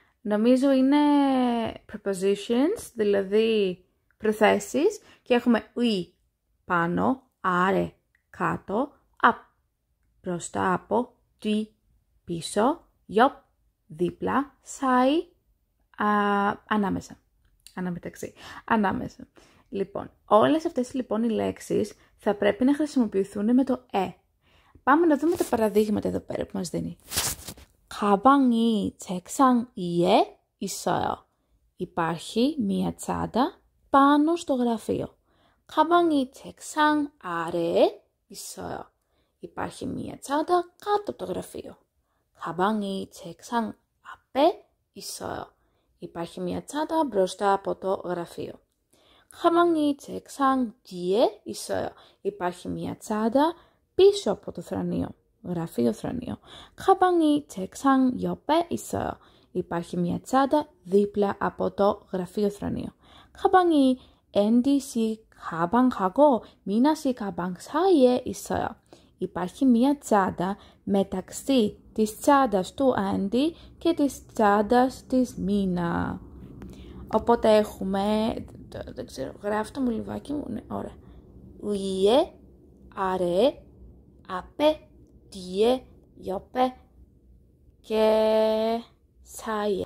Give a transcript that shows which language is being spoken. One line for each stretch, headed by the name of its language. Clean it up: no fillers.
Greek: Νομίζω είναι prepositions, δηλαδή προθέσεις και έχουμε ουι πάνω, άρε κάτω, απ μπροστά από, τι πίσω, γιοπ δίπλα, σάι ανάμεσα. Αναμεταξύ. Ανάμεσα. Λοιπόν, όλες αυτές λοιπόν οι λέξεις θα πρέπει να χρησιμοποιηθούν με το Πάμε να δούμε τα παραδείγματα εδώ πέρα που μας δίνει.
Korean: 가방이 책상 위에 있어요.
Greek: Υπάρχει μία τσάντα πάνω στο γραφείο.
Korean: 가방이 책상 아래에 있어요.
Greek: Υπάρχει μία τσάντα κάτω από το γραφείο.
Korean: 가방이 책상 앞에 있어요.
Greek: Υπάρχει μία τσάντα μπροστά από το γραφείο.
Korean: 가방이 책상 뒤에 있어요.
Greek: Υπάρχει μία τσάντα πίσω από το θρανείο. Γραφείο θρανείο.
Korean: 가방이 책상 옆에 있어요.
Greek: Υπάρχει μία τσάντα δίπλα από το γραφείο θρανείο.
Korean: 가방이 앤디 씨 가방하고 미나 씨 가방 사이에 있어요.
Greek: Υπάρχει μία τσάντα μεταξύ της τσάντας του Άντι και της τσάντας της Μίνα. Οπότε έχουμε, δεν ξέρω, γράφει το μολυβάκι μου, ναι, ωραία.
Korean: Ουιε, αρε, απέ, διε, γιοπέ και σάιε.